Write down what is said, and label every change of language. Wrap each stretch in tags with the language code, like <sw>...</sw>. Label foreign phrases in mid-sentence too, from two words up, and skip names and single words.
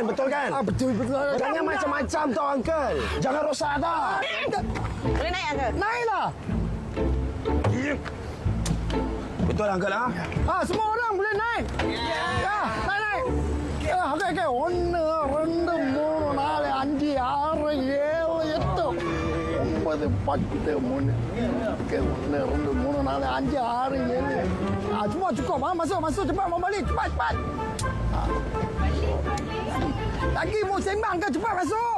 <ms>Betul kan? Betul. Jangan macam-macam tau, Uncle. Jangan rosak tau. Boleh naik, Uncle? Naiklah. Betul, Uncle lah. Semua orang boleh naik. Ya, naik. Okey. One,</ms> <ta>மூணு, நாலு, அஞ்சு, ஆறு, ஏழு, எட்டு, 9, 10, 3.</ta> <ms>Okey, 1, 2, 3, 4, 5, 6, 7. Semua cukup. Masuk cepat mau balik. Cepat. Lagi mau sembang ke? Cepat masuk.</ms>